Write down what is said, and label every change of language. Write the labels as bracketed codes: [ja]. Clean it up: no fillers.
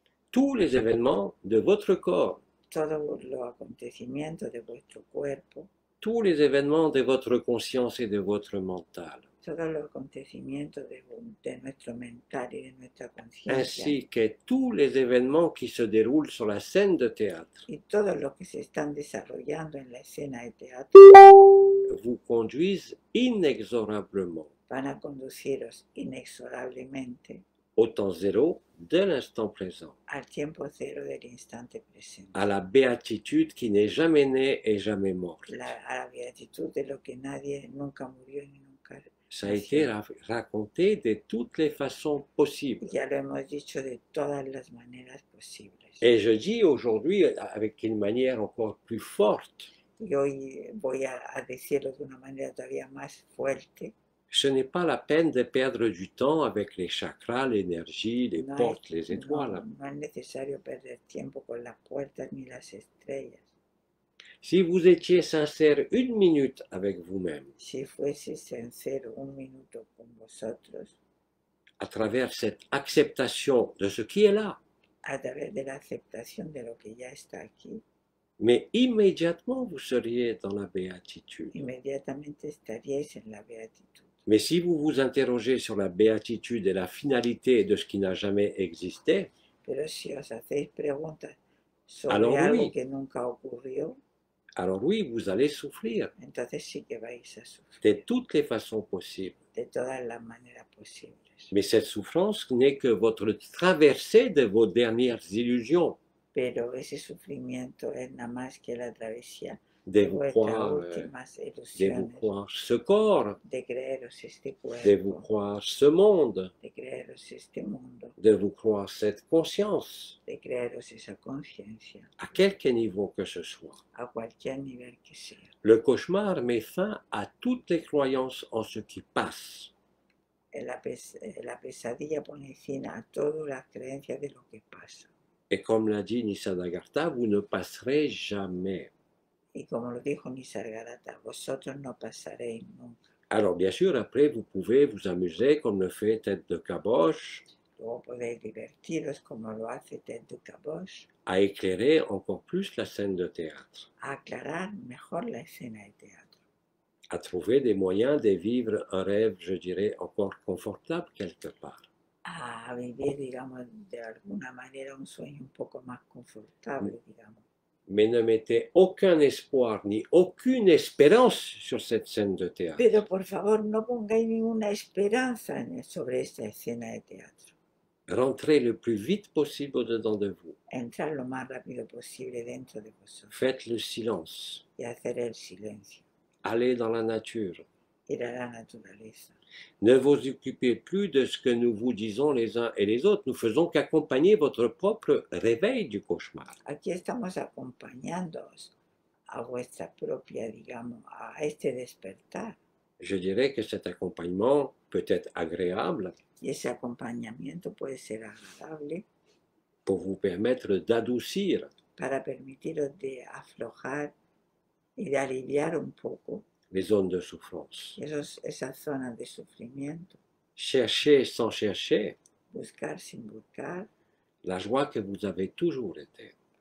[fr] Tous les événements de votre corps, [es] Todos los acontecimientos de vuestro cuerpo, [fr] tous les événements de votre conscience et de votre mental, [es] todos los acontecimientos de nuestro mental y de nuestra conciencia, [fr] ainsi que tous les événements qui se déroulent sur la scène de théâtre, [es] y todos los que se están desarrollando en la escena de teatro, [fr] vous conduisent inexorablement [es] van a conduciros inexorablemente [fr] au temps zéro de l'instant présent, [es] al tiempo cero del instante presente, [fr] à la béatitude qui n'est jamais née et jamais morte. [es] a la beatitud de lo que nadie nunca murió ni nunca. [fr] Ça a été raconté de toutes les façons possibles. [es] Ya lo hemos dicho de todas las maneras posibles. [fr] Et je dis aujourd'hui avec une manière encore plus forte, [es] Y hoy voy a decirlo de una manera todavía más fuerte. [fr] ce n'est pas la peine de perdre du temps avec les chakras, l'énergie, les [es] No [fr] portes, [es] es, [fr] les étoiles. [es] no es necesario perder tiempo con las puertas ni las estrellas. [fr] Si vous étiez sincère une minute avec vous-même, [es] si fuese sincero un minuto con vosotros, [fr] à travers cette acceptation de ce qui est là, [es] a través de la aceptación de lo que ya está aquí, [fr] mais immédiatement vous seriez dans la béatitude. [es] inmediatamente estaríais en la beatitud. [fr] Mais si vous vous interrogez sur la béatitude et la finalité de ce qui n'a jamais existé, [es] Pero si os hacéis preguntas sobre [fr] alors [es] algo [fr] oui, [es] que nunca ocurrió, [fr] alors oui, vous allez souffrir [es] entonces sí que vais a [fr] de [es] sufrir [fr] toutes les façons possibles. [es] de todas las maneras posibles. [fr] Mais cette souffrance n'est que votre traversée de vos dernières illusions, [es] Pero ese sufrimiento es nada más que la travesía [fr] de [es] de [fr] vous [es] vuestras [fr] croire, [es] últimas [fr] de vous [es] ilusiones, [fr] croire ce corps, [es] de creeros este [fr] de vous [es] cuerpo, [fr] croire ce monde, [es] de creeros este mundo, [fr] de vous croire cette conscience, [es] de creeros esa conciencia, [fr] à quelque niveau que ce soit. [es] a cualquier nivel que sea. [fr] Le cauchemar met fin à toutes les croyances en ce qui passe. [es] La pesadilla pone fin a todas las creencias de lo que pasa. [fr] Et comme l'a dit Nisargadatta, vous ne passerez jamais. [es] Y como lo dijo Nisargadatta, vosotros no pasaréis nunca. [fr] Alors bien sûr, après, vous pouvez vous amuser comme le fait Tête de Caboche, [es] Luego podéis divertiros como lo hace Ted de Caboche, [fr] à éclairer encore plus la scène de théâtre, [es] a aclarar mejor la escena de teatro, [fr] à trouver des moyens de vivre un rêve, je dirais, encore confortable quelque part. [es] a vivir, digamos, de alguna manera un sueño un poco más confortable, digamos. [fr] Mais ne mettez aucun espoir ni aucune espérance sur cette scène de théâtre. [es] Pero por favor, no pongáis ninguna esperanza sobre esta escena de teatro. [fr] Rentrez le plus vite possible dedans de vous. [es] Entrar lo más rápido posible dentro de vosotros [fr] Faites le silence. [es] y hacer el silencio, [fr] Allez dans la nature. [es] ir a la naturaleza. [fr] Ne vous occupez plus de ce que nous vous disons les uns et les autres. Nous faisons qu'accompagner votre propre réveil du cauchemar. [es] Aquí estamos acompañándoos a vuestra propia, digamos, a este despertar. [fr] Je dirais que cet accompagnement peut être agréable [es] Y ese acompañamiento puede ser agradable [fr] pour vous permettre d'adoucir [es] para permitiros de aflojar y de aliviar un poco [fr] les zones de souffrance. [es] esas zonas de sufrimiento. [fr] Cherchez sans chercher [es] Buscar sin buscar [fr] la joie que vous avez toujours été.